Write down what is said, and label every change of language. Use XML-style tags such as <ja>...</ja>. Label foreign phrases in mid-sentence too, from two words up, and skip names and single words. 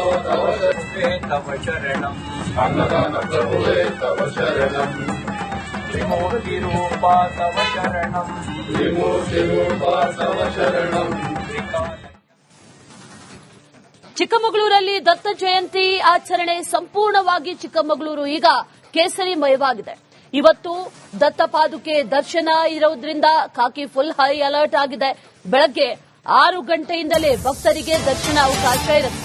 <sa>तव शरणम् अन्नदान प्रभुवे तव शरणम् त्रिमूर्तिरूपा तव शरणम् त्रिमूर्तिरूपा तव शरणम्.</sa> <kn>ಚಿಕ್ಕಮಗಳೂರಲ್ಲಿ ದತ್ತ ಜಯಂತಿ ಆಚರಣೆ ಸಂಪೂರ್ಣವಾಗಿ ಚಿಕ್ಕಮಗಳೂರು ಈಗ ಕೇಸರಿಮಯವಾಗಿದೆ. ಇವತ್ತು ದತ್ತ ಪಾದುಕೆ ದರ್ಶನ ಇರೋದ್ರಿಂದ ಕಾಕಿ</kn> <en>full high alert</en> <kn>ಆಗಿದೆ. ಬೆಳಗ್ಗೆ 6 ಗಂಟೆಯಿಂದಲೇ ಭಕ್ತರಿಗೆ ದರ್ಶನ ಅವಕಾಶ ಇರುತ್ತೆ.</kn>